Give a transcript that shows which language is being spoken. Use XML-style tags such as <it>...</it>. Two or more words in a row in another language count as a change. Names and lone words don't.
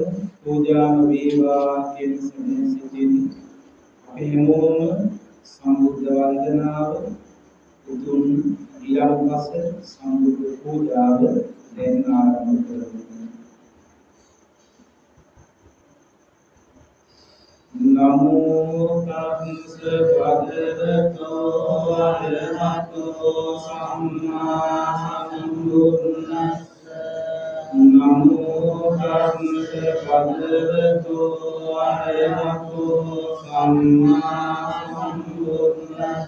<si>පූජාම වේවා කියන සිතින් අපි හැමෝම සම්බුද්ධ වන්දනාව උතුම් ඊළඟපස සම්බුද්ධ පූජාව දැන් ආරම්භ කරමු.</si> <pi>නමෝ තස්ස භගවතෝ අරහතෝ සම්මා සම්බුද්දස්ස. නමෝ තස්ස භගවතෝ අරහතෝ සම්මා සම්බුද්දස්ස.</pi>